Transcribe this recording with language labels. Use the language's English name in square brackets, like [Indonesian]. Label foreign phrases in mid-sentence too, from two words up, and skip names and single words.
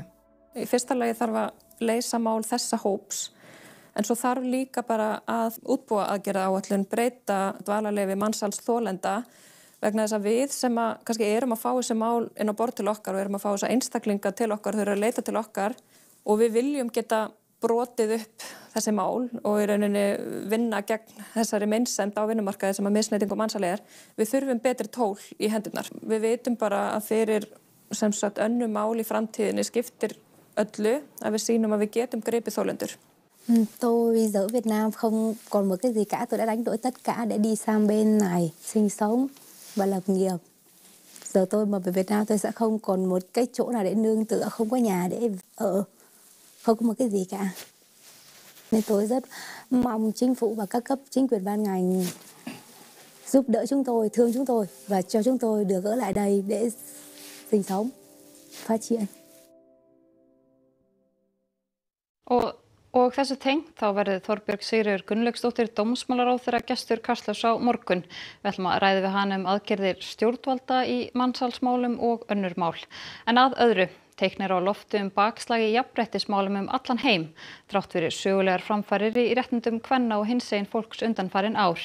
[Icelandic] Í fyrsta lagi þarf að leysa mál þessa hóps, en svo þarf líka bara að útbúa aðgerðaáætlun, breyta dvalarleyfi mansalsþolenda vegna þess að við sem að kannski erum að fá þessi mál inn á borð til okkar og erum að fá þessa einstaklinga til okkar, þau eru að leita til okkar og við viljum geta brotið upp þessi mál og í rauninni vinna gegn þessari meinsemd á vinnumarkaði sem að misneyting og mansali er. Við þurfum betri tól í hendurnar. Við vitum bara að fyrir sem sagt önnur mál í framtíðinni skiptir öllu að við sýnum að við getum gripið þolendur. [Vietnamese] Tôi ở Việt Nam không còn một cái gì cả, tôi đã đánh đổi tất cả để đi sang bên này sinh sống và lập nghiệp. Giờ tôi mà về Việt Nam tôi sẽ không còn một cái chỗ nào để nương tựa, không có nhà để ở. Không có một cái gì cả. Nên tôi rất mong chính phủ và các cấp chính quyền ban ngành giúp đỡ chúng tôi, thương chúng tôi và cho chúng tôi được ở lại đây để sinh sống, phát triển. [Icelandic] Og þessu tengt þá verður Þorbjörg Sigríður Gunnlaugsdóttir dómsmálaráðherra gestur Kastljóss á morgun. Við ætlum að ræða við hana aðgerðir stjórnvalda í mansalsmálum og önnur mál. En að öðru. Teiknir á lofti bakslagi í jafnréttismálum allan heim, þrátt fyrir sögulegar framfarir í réttindum kvenna og hinsegin fólks undanfarin ár.